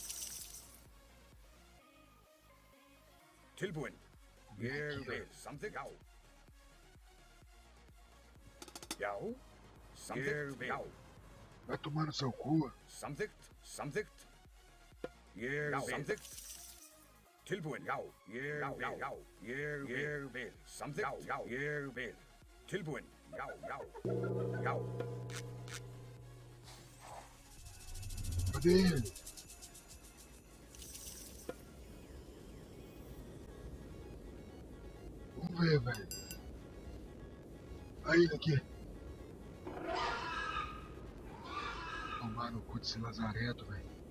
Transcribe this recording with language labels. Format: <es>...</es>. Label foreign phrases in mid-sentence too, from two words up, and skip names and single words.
<is>Tilbúin. Ég vil. Samþykkt. Já. Já. Samþykkt. Já.</is> <pt>Vai tomar no seu cu.</pt> <is>Samþykkt. Samþykkt. Ég vil. Samþykkt. Tilbúin. Já. Ég vil. Já. Ég vil. Samþykkt. Já. Ég vil. Tilbúin. Já, já. Já.</is> <pt>Cadê ele? Vamos ver, velho. Aí, ele aqui. Tomar no cu desse lazareto, velho.</pt>